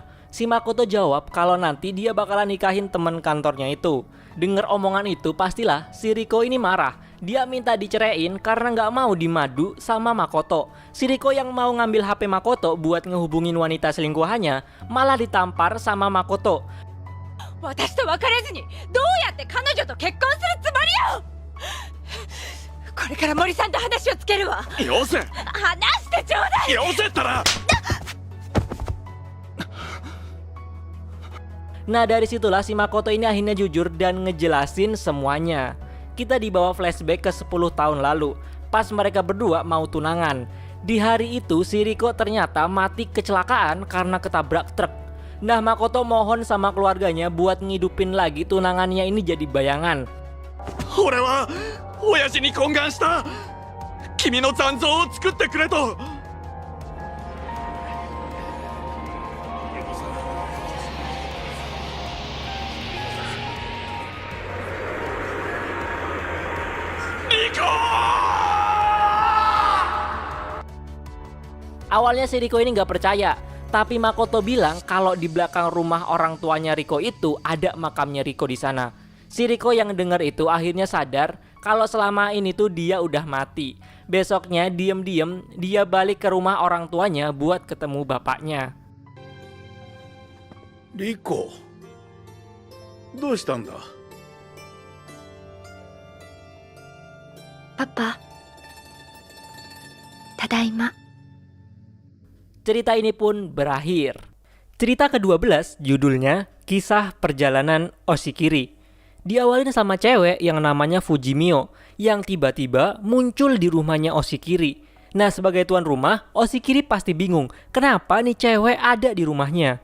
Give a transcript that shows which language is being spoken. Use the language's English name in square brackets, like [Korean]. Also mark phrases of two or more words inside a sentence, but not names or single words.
[Indonesian] Si Makoto jawab kalau nanti dia bakalan nikahin teman kantornya itu. Dengar omongan itu pastilah si Riko ini marah. Dia minta diceraiin karena nggak mau dimadu sama Makoto. Si Riko yang mau ngambil HP Makoto buat ngehubungin wanita selingkuhannya malah ditampar sama Makoto. [Japanese] 私と別れずにどうやって彼女と結婚するつもりよ。これから森さんと話をつけるわ。よせ話してちょうだい。よせったら [Indonesian] Nah, dari situlah si Makoto ini akhirnya jujur dan ngejelasin semuanya. Kita dibawa flashback ke 10 tahun lalu. pas mereka berdua mau tunangan. Di hari itu si Riko ternyata mati kecelakaan karena ketabrak truk. Nah Makoto mohon sama keluarganya buat ngidupin lagi tunangannya ini jadi bayangan. [Japanese] 俺は親父に懇願した。君の残像を作ってくれと。 [Indonesian] Awalnya si Riko ini nggak percaya, tapi Makoto bilang kalau di belakang rumah orang tuanya Riko itu ada makamnya Riko di sana. Si Riko yang dengar itu akhirnya sadar kalau selama ini tuh dia udah mati. Besoknya diem-diem dia balik ke rumah orang tuanya buat ketemu bapaknya. [Japanese] リコ、どうしたんだ？パパ、ただいま。 [Indonesian] Cerita ini pun berakhir. Cerita ke-12 judulnya Kisah Perjalanan Oshikiri. Diawalin sama cewek yang namanya Fujimio yang tiba-tiba muncul di rumahnya Oshikiri. Nah sebagai tuan rumah, Oshikiri pasti bingung kenapa nih cewek ada di rumahnya.